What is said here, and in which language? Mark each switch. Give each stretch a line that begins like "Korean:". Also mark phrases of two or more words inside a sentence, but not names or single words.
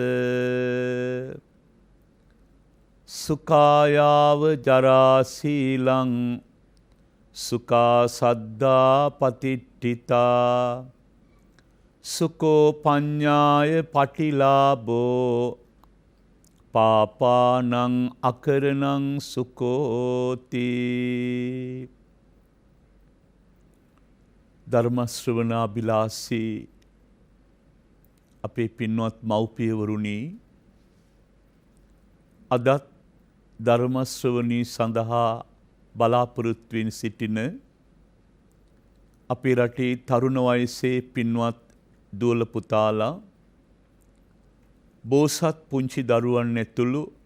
Pali: සුඛායාව ජරා සීලං සුඛා සද්දා පතිට්ඨිතා සුකෝ පඤ්ඤාය පටිලාභෝ පාපානං අකරණං සුකෝති.
Sinhala: ධර්ම ශ්‍රවණාබිලාසී අපේ පින්වත් මව්පියවරුනි, අදත් ධර්ම ශ්‍රවණී සඳහා බලාපොරොත්තු වෙමින් සිටින අපේ රටේ තරුණ වයසේ පින්වත් දුවල පුතාලා, බෝසත් පුංචි දරුවන් ඇතුළු